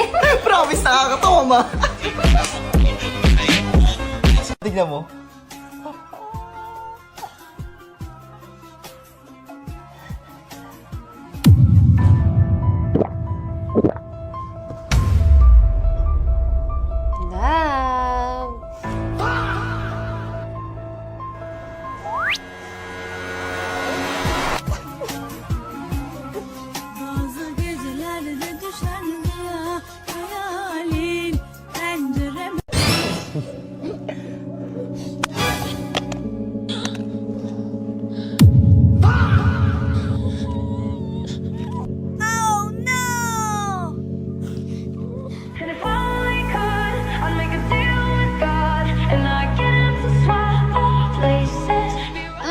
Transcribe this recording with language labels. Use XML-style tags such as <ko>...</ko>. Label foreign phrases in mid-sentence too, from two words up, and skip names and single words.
<tl>Promise, nakakatawa, ma. Tignan mo. Love.</tl> <tr>Bazı gecelerde düşen rüya hayalin pencereme.</tr> <en>Oh no! And if only could, I'd make a deal with God, and I'd get him to swap places.</en>